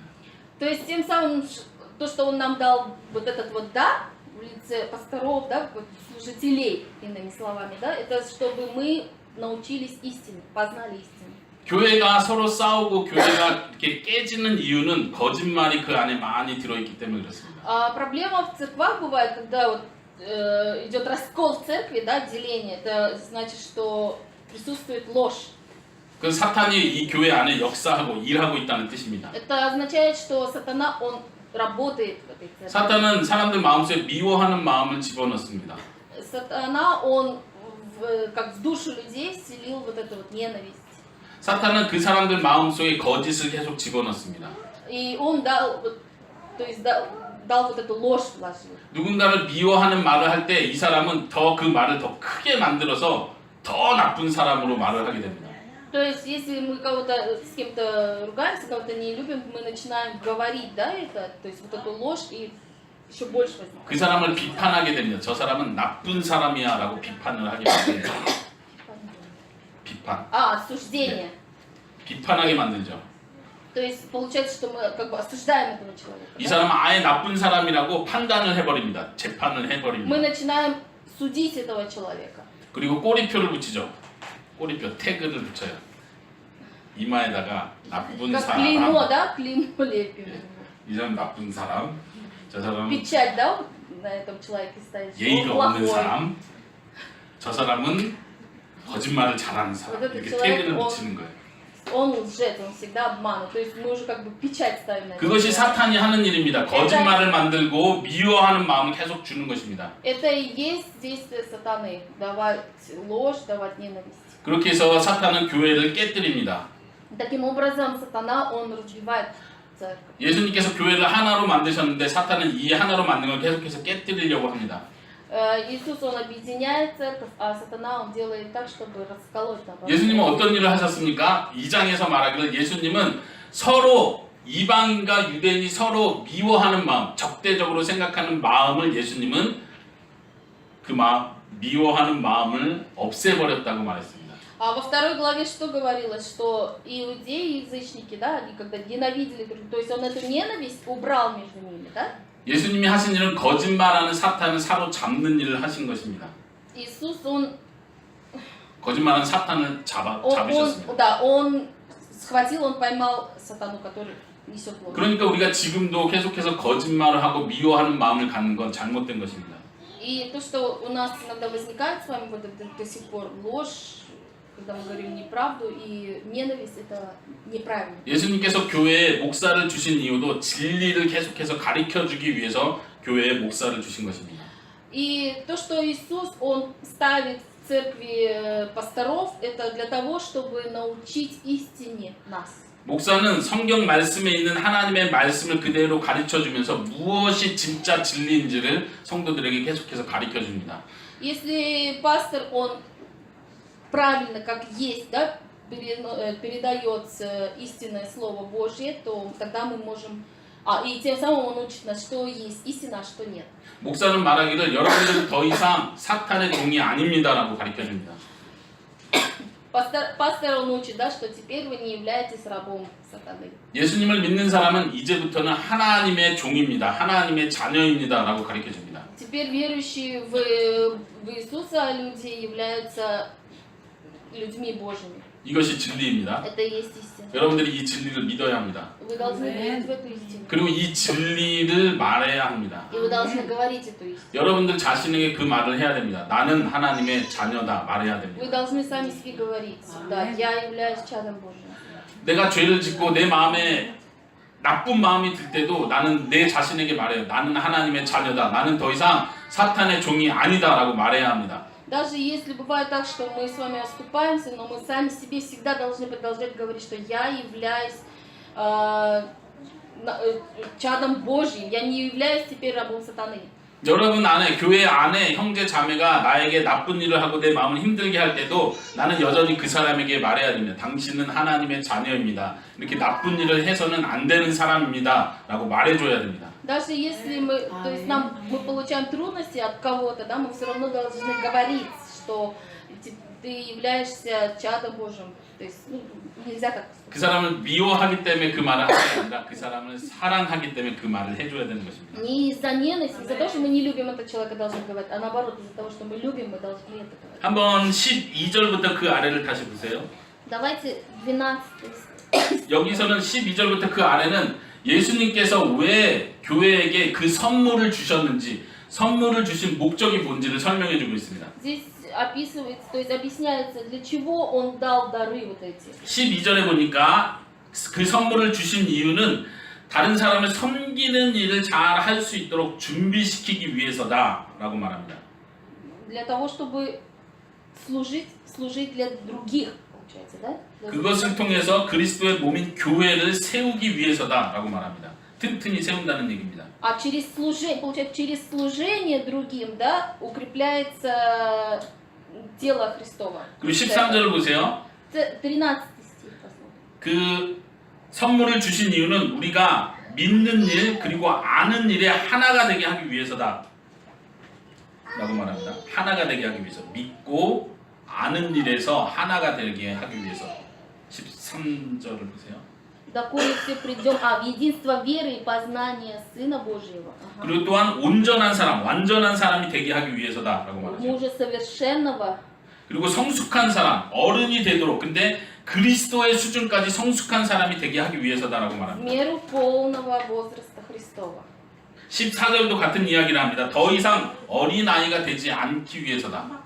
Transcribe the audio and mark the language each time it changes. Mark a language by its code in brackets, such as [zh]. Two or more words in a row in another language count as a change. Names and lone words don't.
[ru] То есть тем самым, то, что он нам дал вот этот вот дар в лице пасторов, да, вот служителей, иными словами, да, это чтобы мы научились истине, познали истину. [ko] 교회가 서로 싸우고 교회가 이렇게 깨지는 이유는 거짓말이 그 안에 많이 들어있기 때문에 그렇습니다. [ru] А проблема в церквах бывает, когда вот, идет раскол в церкви, да, деление, это значит, что присутствует ложь. [ko] 그 사탄이 이 교회 안에 역사하고 일하고 있다는 뜻입니다. [ru] Это означает, что сатана, он работает в этой церкви. [ko] 사탄은 사람들 마음속에 미워하는 마음을 집어넣습니다. [ru] Сатана, он как в душу людей вселил вот эту вот ненависть. [ko] 사탄은 그 사람들 마음속에 거짓을 계속 집어넣습니다. [ru] И он дал, то есть дал вот эту ложь вложил. [ko] 누군가를 미워하는 말을 할 때 이 사람은 더 그 말을 더 크게 만들어서 더 나쁜 사람으로 말을 하게 됩니다. [ru] То есть, если мы кого-то с кем-то ругаемся, кого-то не любим, мы начинаем говорить, да, это, то есть вот эту ложь и еще больше возникает. [ko] 그 사람을 비판하게 됩니다. 저 사람은 나쁜 사람이야라고 비판을 하게 됩니다. 비판. [ru] Осуждение. [ko] 비판하게 만들죠. [ru] То есть получается, что мы как бы осуждаем этого человека. [ko] 이 [ru] Да? [ko] 사람은 아예 나쁜 사람이라고 판단을 해버립니다. 재판을 [ru] Мы [ko] 해버립니다. [ru] начинаем судить этого человека. [ko] 그리고 꼬리표를 붙이죠. 꼬리표 태그를 붙여요. 이마에다가 나쁜 [ru] Как [ko] 사람. [ru] клеймо, да, клеймо лепим. [ko] 이 사람 나쁜 사람. 저 사람은 [ru] Печать, да, на этом человеке ставить. что [ko] 예의가 [ru] он [ko] 없는 [ru] плохой. [ko] 사람. 저 사람은 거짓말을 잘하는 사람. [ru] Вот этот [ko] 이렇게 [ru] человек, [ko] 태그를 [ru] он- [ko] 붙이는 거예요. [ru] Он лжец, он всегда обманывает. То есть мы уже как бы печать ставим на это. [ko] 그것이 사탄이 하는 일입니다. 거짓말을 만들고 미워하는 마음을 계속 주는 것입니다. [ru] Это и есть действие сатаны. Давать ложь, давать ненависть. [ko] 그렇게 해서 사탄은 교회를 깨뜨립니다. [ru] Таким образом, сатана, он разбивает церковь. [ko] 예수님께서 교회를 하나로 만드셨는데 사탄은 이 하나로 만든 걸 계속해서 깨뜨리려고 합니다. [ru] Иисус, он объединяет церковь, а сатана, он делает так, чтобы расколоть. наоборот. [ko] 예수님은 어떤 일을 하셨습니까? 2장에서 말하기를 예수님은 서로 이방인과 유대인이 서로 미워하는 마음, 적대적으로 생각하는 마음을 예수님은 그 마음 미워하는 마음을 없애버렸다고 말했습니다. [ru] А во второй главе что говорилось? Что иудеи и язычники, да, они когда ненавидели друг друга, то есть он эту ненависть убрал между ними, да? [ko] 예수님이 하신 일은 거짓말하는 사탄을 사로잡는 일을 하신 것입니다. [ru] Иисус, он [ko] 거짓말하는 사탄을 잡으셨습니다. [ru] да, он схватил, он поймал сатану, который несет ложь. [ko] 그러니까 우리가 지금도 계속해서 거짓말을 하고 미워하는 마음을 갖는 건 잘못된 것입니다. [ru] И то, что у нас иногда возникает с вами вот это до сих пор ложь, когда мы говорим неправду, и ненависть, это неправильно. [ko] 예수님께서 교회에 목사를 주신 이유도 진리를 계속해서 가르쳐주기 위해서 교회에 목사를 주신 것입니다. [ru] И то, что Иисус, Он ставит в церкви пасторов, это для того, чтобы научить истине нас. [ko] 목사는 성경 말씀에 있는 하나님의 말씀을 그대로 가르쳐주면서 무엇이 진짜 진리인지를 성도들에게 계속해서 가르쳐줍니다. [ru] Если пастор, он правильно, как есть, да, передает истинное Слово Божье, то тогда мы можем... и тем самым он учит нас, что есть истина, а что нет. [ko] 목사는 말하기를 여러분들은 더 이상 사탄의 종이 아닙니다라고 가르쳐줍니다. [ru] Пастор, он учит, да, что теперь вы не являетесь рабом сатаны. [ko] 예수님을 믿는 사람은 이제부터는 하나님의 종입니다. 하나님의 자녀입니다라고 가르쳐줍니다. [ru] Теперь верующие в Иисуса люди являются людьми Божьими. [ko] 이것이 진리입니다. [ru] Это и есть истина. [ko] 여러분들이 이 진리를 믿어야 합니다. [ru] Вы должны верить в эту истину. [ko] 그리고 이 진리를 말해야 합니다. [ru] И вы должны говорить эту истину. [ko] 여러분들 자신에게 그 말을 해야 됩니다. 나는 하나님의 자녀다 말해야 됩니다. [ru] Вы должны сами себе говорить, да, я являюсь чадом Божьим. [ko] 내가 죄를 짓고 내 마음에 나쁜 마음이 들 때도 나는 내 자신에게 말해요. 나는 하나님의 자녀다. 나는 더 이상 사탄의 종이 아니다라고 말해야 합니다. [ru] Даже если бывает так, что мы с вами оступаемся, но мы сами себе всегда должны продолжать говорить, что я являюсь чадом Божьим, я не являюсь теперь рабом сатаны. [ko] 여러분 안에 교회 안에 형제 자매가 나에게 나쁜 일을 하고 내 마음을 힘들게 할 때도 나는 여전히 그 사람에게 말해야 됩니다. 당신은 하나님의 자녀입니다. 이렇게 나쁜 일을 해서는 안 되는 사람입니다라고 말해줘야 됩니다. [ru] Даже если мы, то есть мы получаем трудности от кого-то, да, мы все равно должны говорить, что ты являешься чадом Божьим. То есть нельзя так. [ko] 그 사람을 미워하기 때문에 그 말을 하는 게 아니라 그 사람을 사랑하기 때문에 그 말을 해줘야 되는 것입니다. [ru] Не из-за ненависти, из-за того, что мы не любим этого человека, должны говорить, а наоборот, из-за того, что мы любим, мы должны это говорить. [ko] 한번 12절부터 그 아래를 다시 보세요. [ru] Давайте 12. [ko] 여기서는 12절부터 그 아래는 예수님께서 왜 교회에게 그 선물을 주셨는지 선물을 주신 목적이 뭔지를 설명해 주고 있습니다. [ru] Здесь описывается, то есть объясняется, для чего он дал дары вот эти. [ko] 12절에 보니까 그 선물을 주신 이유는 다른 사람을 섬기는 일을 잘 할 수 있도록 준비시키기 위해서다라고 말합니다. [ru] Для того, чтобы служить для других, получается, да? [ko] 그것을 통해서 그리스도의 몸인 교회를 세우기 위해서다라고 말합니다. 튼튼히 세운다는 얘기입니다. [ru] А через служение, получается, через служение другим, да, укрепляется тело Христово. [ko] 그리고 13절을 보세요. [ru] 13 стих посмотрим. [ko] 그 선물을 주신 이유는 우리가 믿는 일 그리고 아는 일에 하나가 되게 하기 위해서다 라고 말합니다. 하나가 되게 하기 위해서 믿고 아는 일에서 하나가 되게 하기 위해서 13절을 보세요. [ru] Доколе все придем, в единство веры и познания Сына Божьего. [ko] 그리고 또한 온전한 사람, 완전한 사람이 되게 하기 위해서다라고 말하죠. [ru] Мужа совершенного. [ko] 그리고 성숙한 사람, 어른이 되도록 근데 그리스도의 수준까지 성숙한 사람이 되게 하기 위해서다라고 [ru] В [ko] 말합니다. [ru] меру полного возраста Христова. [ko] 14절도 같은 이야기를 합니다. 더 이상 어린 아이가 되지 않기 위해서다.